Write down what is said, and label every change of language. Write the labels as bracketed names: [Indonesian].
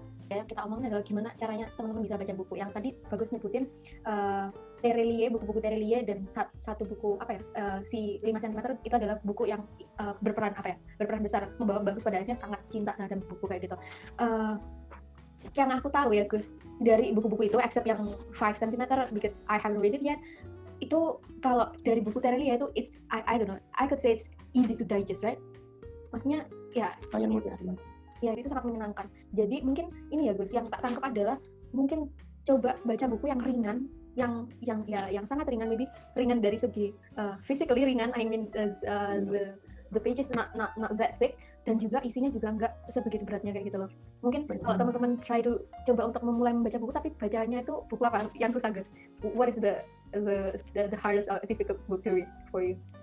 [Indonesian] Ya, kita omongin adalah gimana caranya teman-teman bisa baca buku. Yang tadi bagus nyebutin Terelie, buku-buku Terelie dan satu buku si 5 cm itu adalah buku yang berperan besar membawa bagus pada akhirnya sangat cinta terhadap buku kayak gitu. Yang aku tahu ya Gus dari buku-buku itu except yang 5 cm [English] because I haven't read it yet. [Indonesian] Itu kalau dari buku Terelie itu [English] I don't know, I could say it's easy to digest, right? [Indonesian] Maksudnya ya lumayan mudah. Ya itu sangat menyenangkan. Jadi mungkin ini ya Gus, yang tak tangkap adalah mungkin coba baca buku yang ringan, yang sangat ringan, maybe ringan dari segi physically ringan. [English] I mean the pages not that thick [Indonesian] dan juga isinya juga nggak sebegitu beratnya kayak gitu loh. Mungkin kalau teman-teman coba untuk memulai membaca buku tapi bacanya itu buku apa yang susah Gus? [English] What is the hardest or difficult book to read for you?